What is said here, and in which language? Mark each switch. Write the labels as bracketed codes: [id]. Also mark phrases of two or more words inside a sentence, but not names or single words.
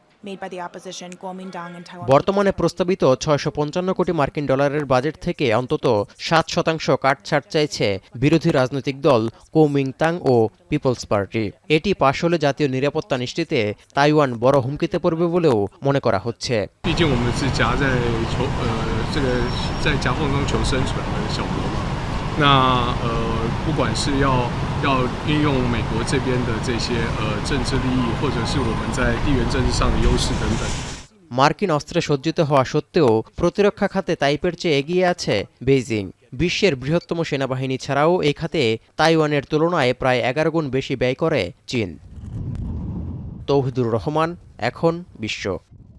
[bn] বর্তমানে প্রস্তাবিত ৬৫৫ কোটি মার্কিন ডলারের বাজেট থেকে অন্তত ৭% কাটছাঁট চাইছে বিরোধী রাজনৈতিক দল কুওমিন্টাং ও পিপলস পার্টি। এটি পাশ হলে জাতীয় নিরাপত্তা নিশ্চিতে তাইওয়ান বড় হুমকিতে পড়বে বলেও মনে করা হচ্ছে। [zh] 不管是要运用美国这边的这些政治利益，或者是我们在地缘政治上的优势等等。 [bn] মার্কিন অস্ত্রে সজ্জিত হওয়া সত্ত্বেও প্রতিরক্ষা খাতে তাইপের চেয়ে এগিয়ে আছে বেইজিং। বিশ্বের বৃহত্তম সেনাবাহিনী ছাড়াও এই খাতে তাইওয়ানের তুলনায় প্রায় ১১ গুণ বেশি ব্যয় করে চীন। তৌহিদুর রহমান, এখন বিশ্ব।